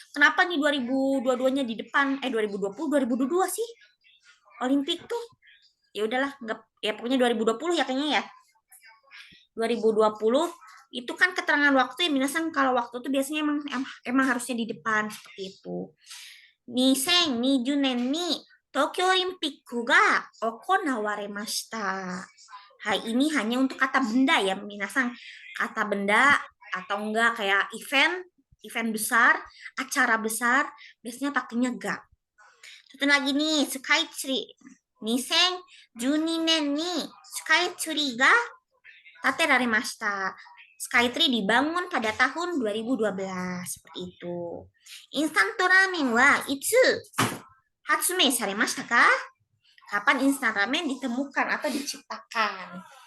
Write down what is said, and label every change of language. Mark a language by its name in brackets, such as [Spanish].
[Indonesian] Kenapa nih 2022-nya di depan 2020 2022 sih? Olimpik tuh. Ya udahlah, enggak ya pokoknya 2020 ya kayaknya ya. 2020 itu kan keterangan waktu ya minasang, kalau waktu itu biasanya emang harusnya di depan seperti itu. [Japanese] 2020年に東京オリンピックが行われました。 [Indonesian] Hai, ini hanya untuk kata benda ya, minasang. Kata benda atau enggak kayak event besar, acara besar, biasanya pakainya ga. Satu lagi nih, Skytree. [Japanese] 2012年にスカイツリーが建てられました。 [Indonesian] Skytree dibangun pada tahun 2012 seperti itu. [Japanese] Instant ramen wa itsu hatsumei saremashita ka? [Indonesian] Kapan instan ramen ditemukan atau diciptakan?